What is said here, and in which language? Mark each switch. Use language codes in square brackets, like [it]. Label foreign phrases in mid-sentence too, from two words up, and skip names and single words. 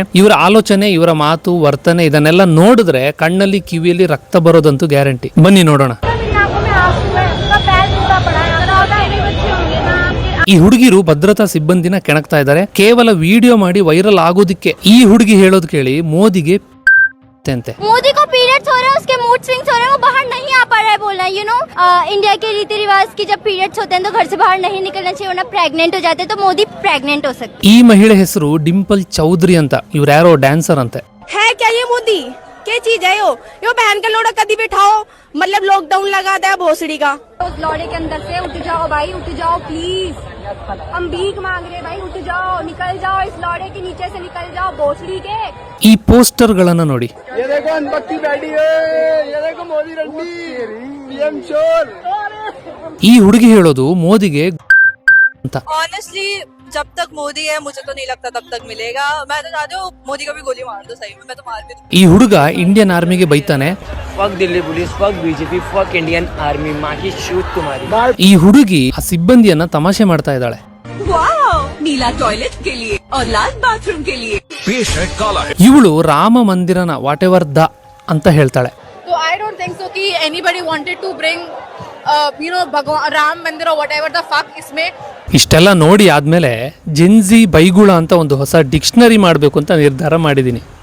[kn] ಇವರ ಆಲೋಚನೆ, ಇವರ ಮಾತು, ವರ್ತನೆ ಇದನ್ನೆಲ್ಲ ನೋಡಿದ್ರೆ ಕಣ್ಣಲ್ಲಿ ಕಿವಿಯಲ್ಲಿ ರಕ್ತ ಬರೋದಂತೂ ಗ್ಯಾರಂಟಿ. ಬನ್ನಿ ನೋಡೋಣ. ಈ ಹುಡುಗಿರು ಭದ್ರತಾ ಸಿಬ್ಬಂದಿನ ಕೆಣಕ್ತಾ ಇದ್ದಾರೆ ಕೇವಲ ವಿಡಿಯೋ ಮಾಡಿ ವೈರಲ್ ಆಗೋದಕ್ಕೆ. ಈ ಹುಡುಗಿ ಹೇಳೋದು ಕೇಳಿ ಮೋದಿಗೆ [hi] मोदी को पीरियड्स हो रहे हैं, उसके [en] mood swings [hi] हो रहे हैं, वो बाहर नहीं आ पा रहा है बोलना. इंडिया के रीति रिवाज की जब पीरियड्स होते हैं तो घर से बाहर नहीं निकलना चाहिए, वरना प्रेग्नेंट हो जाते हैं. तो मोदी प्रेग्नेंट हो सकते. [kn] ಈ ಮಹಿಳೆ ಹೆಸರು ಡಿಂಪಲ್ ಚೌಧರಿ ಅಂತ. ಇವ್ರು ಯಾರೋ ಡ್ಯಾನ್ಸರ್ ಅಂತೆ. [hi] है क्या ये मोदी? क्या चीज है यो बहन का लोड़ा कदी बिठाओ, मतलब लॉकडाउन लगा दिया भोसड़ी का. उस लौड़े के अंदर से उठ जाओ भाई, उठ जाओ प्लीज. हम भीख मांग रहे भाई, उठ जाओ, निकल जाओ, इस लौड़े के नीचे से निकल जाओ भोसड़ी के. [kn] ಈ ಪೋಸ್ಟರ್ ಗಳನ್ನ ನೋಡಿ. [hi] ये देखो अनपत्ती बैठी है, ये देखो मोदी रंडी पीएम चोर. [kn] ಈ ಹುಡುಗಿ ಹೇಳೋದು ಮೋದಿಗೆ ಅಂತ. [hi] ऑनेस्टली जब तक मोदी है मुझे तो नहीं लगता तब तक मिलेगा. मैं तो चाहती हूँ मोदी को भी गोली मार दो, सही में मैं तो मार भी दूँ. [kn] ಈ ಹುಡುಗ ಇಂಡಿಯन ಆರ್ಮಿಗೆ ಬೈತಾನೆ. [en] fuck Delhi police, fuck BJP, fuck Indian army, [hi] माँ की शूट तुम्हारी. [kn] ಈ ಹುಡುಗಿ ಆ ಸಿಬ್ಬಂದಿಯನ್ನ ತಮಾಷೆ ಮಾಡ್ತಾ ಇದ್ದಾಳೆ. [hi] नीला टॉयलेट के लिए और लाल बाथरूम के लिए. [kn] ಇವಳು ರಾಮ ಮಂದಿರನ [en] what ever [kn] ದ ಅಂತ ಹೇಳ್ತಾಳೆ. [en] So I don't think so [hi] कि [en] anybody wanted to bring भगवान राम मंदिर or whatever the fuck [hi] इसमें. [kn] ಇಷ್ಟೆಲ್ಲ ನೋಡಿ ಆದ್ಮೇಲೆ ಜೆನ್ಜಿ ಬೈಗುಳ ಅಂತ ಒಂದು ಹೊಸ ಡಿಕ್ಷನರಿ ಮಾಡಬೇಕು ಅಂತ ನಿರ್ಧಾರ ಮಾಡಿದ್ದೀನಿ.